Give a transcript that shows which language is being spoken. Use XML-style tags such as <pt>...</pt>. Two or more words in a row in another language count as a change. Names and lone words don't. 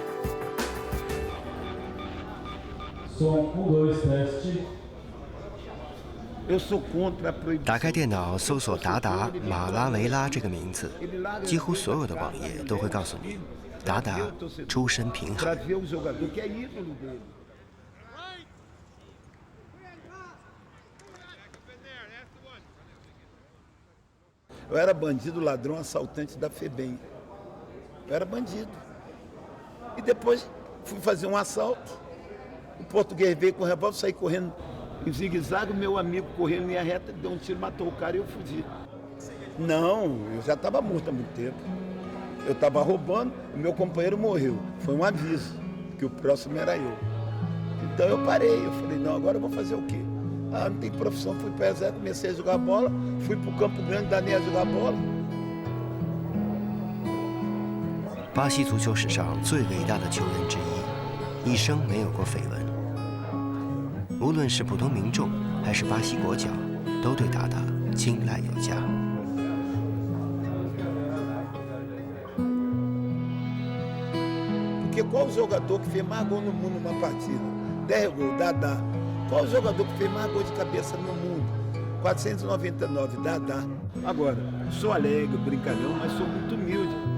<zh>打开电脑搜索达达马拉维拉这个名字，几乎所有的网页都会告诉你，达达出身贫寒。</zh> <pt>Eu era bandido, ladrão, assaltante da FEBEM. Eu era bandido. E depois fui fazer um assalto. O português veio com o revólver, saí correndo em zigue-zague. O meu amigo correndo em linha reta, deu um tiro, matou o cara e eu fugi. Não, eu já estava morto há muito tempo. Eu estava roubando, o meu companheiro morreu. Foi um aviso, que o próximo era eu. Então eu parei, eu falei, não, agora eu vou fazer o quê? Ah, não tem profissão, fui para o exército, comecei a jogar bola, fui para o Campo Grande, danei a jogar bola.</pt> <zh>巴西足球史上最伟大的球员之一，一生没有过绯闻。无论是普通民众还是巴西国脚，都对达达青睐有加。</zh> <pt>Porque qual o jogador que fez mais gol no mundo numa partida? 10 gols, Dadá. Qual o jogador que fez mais gol de cabeça no mundo? 499, Dadá. Agora, sou alegre, brincalhão, mas sou muito humilde.</pt>